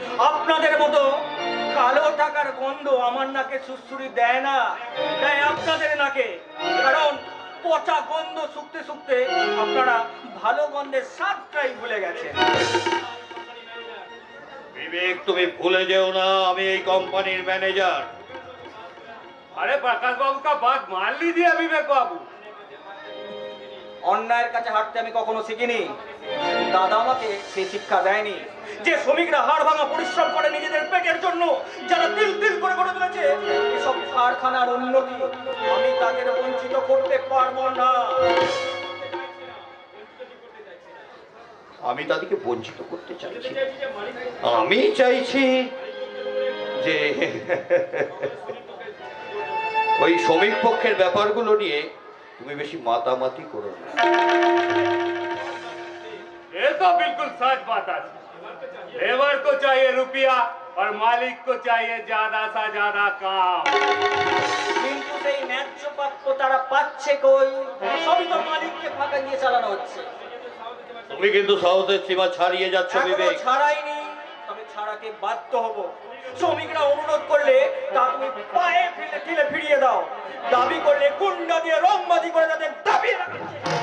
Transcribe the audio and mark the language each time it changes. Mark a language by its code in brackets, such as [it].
[bn] আপনাদের মতো কালো টাকার গন্ধ আমার নাকে সুড়সুড়ি দেয় না, তাই আপনাদের নাকে। কারণ পচা গন্ধ শুকতে শুকতে আপনারা ভালো গন্ধের স্বাদটাই ভুলে গেছেন। বিবেক, তুমি ভুলে যেও না আমি এই কোম্পানির ম্যানেজার। [hi] अरे प्रकाश बाबू का बात मान लीजिए विवेक बाबू। [bn] অন্যায়ের কাছে হাঁটতে আমি কখনো শিখিনি। দাদা আমাকে সে শিক্ষা দেয়নি যে শ্রমিকরা হাড় ভাঙা পরিশ্রম করে নিজেদের পেটের জন্য, যারা তিল তিল করে গড়ে তুলেছে এসব কারখানার উন্নতি, আমি তাদের বঞ্চিত করতে পারবো না। আমি তাদেরকে বঞ্চিত করতে চাইছি? আমি চাইছি যে ওই শ্রমিক পক্ষের ব্যাপারগুলো নিয়ে তুমি বেশি মাতামাতি করো না। [hi] ये तो बिल्कुल सच बात है। लेबर को चाहिए रुपया और मालिक को चाहिए ज्यादा सा ज्यादा काम। [bn] কিন্তু সেই ন্যায্য প্রাপ্য তারা পাচ্ছে কই? সবই তো মালিককে ফাঁকা দিয়ে চালানো হচ্ছে। তুমি কিন্তু সাহসের সীমা ছাড়িয়ে যাচ্ছ এখনো বিবেক। ছাড়াইনি, তবে ছাড়াতে বাধ্য হব। শ্রমিকরা অনুরোধ করলে তা তুমি পায়ে ফেলে ঠেলে ফিরিয়ে দাও, দাবি করলে গুন্ডা দিয়ে রংবাজি করে তাদের দাবি রাখছে।